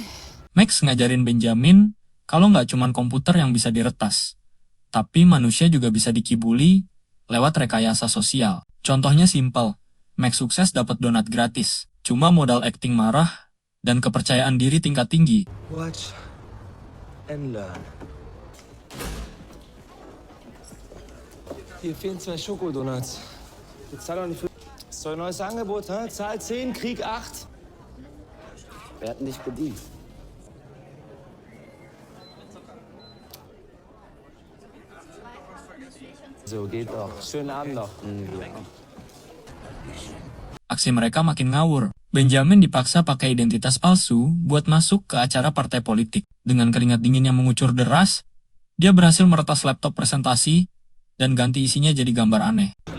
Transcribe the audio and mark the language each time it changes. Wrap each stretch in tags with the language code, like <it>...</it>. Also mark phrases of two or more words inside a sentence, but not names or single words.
<id>Max ngajarin Benjamin kalau nggak cuma komputer yang bisa diretas, tapi manusia juga bisa dikibuli lewat rekayasa sosial. Contohnya simpel, Max sukses dapat donat gratis, cuma modal acting marah dan kepercayaan diri tingkat tinggi.</id> <en>Watch and learn.</en> <de>Hier fehlen 2 Schokodonuts. Bezahl doch nicht für... Das ist doch ein neues Angebot, hä? Zahl 10, Krieg 8. Wer hat denn dich bedient? So, geht doch. Schönen Abend noch.</de> <id>Aksi mereka makin ngawur. Benjamin dipaksa pakai identitas palsu buat masuk ke acara partai politik. Dengan keringat dingin yang mengucur deras, dia berhasil meretas laptop presentasi dan ganti isinya jadi gambar aneh.</id>